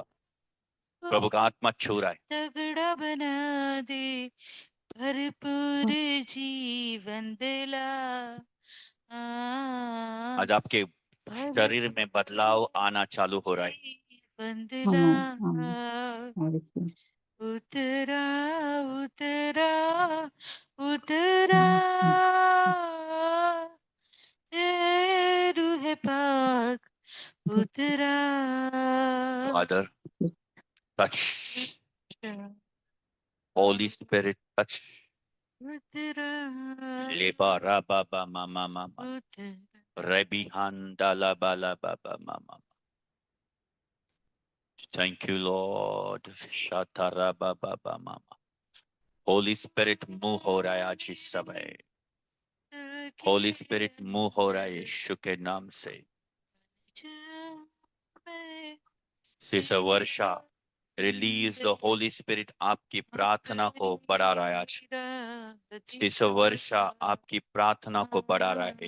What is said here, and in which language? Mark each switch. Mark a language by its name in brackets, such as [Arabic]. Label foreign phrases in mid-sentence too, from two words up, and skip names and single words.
[Hindi] प्रभु का आत्मा छू रहा है। तगड़ा बना दे, भरपूर जीवन दिला। आज आपके शरीर में बदलाव आना चालू हो रहा है। जीवन दिला। [English] Amen. I receive. [Hindi] उतरा उतरा उतरा ए रूह पाक उतरा। [English] Father, touch. Holy Spirit, touch. [Hindi] उतरा Leba raba ba mama mama. उतरा। Rebi handa la ba la ba ba mama. [English] Thank you, Lord. Shatara ba ba ba mama. Holy Spirit move [Hindi] हो रहा है आज इस समय। [English] Holy Spirit move [Hindi] हो रहा है यीशु के नाम से। [English] Sister Varsha, release the Holy Spirit [Hindi] आपकी प्रार्थना को बढ़ा रहा है आज। Sister Varsha आपकी प्रार्थना को बढ़ा रहा है।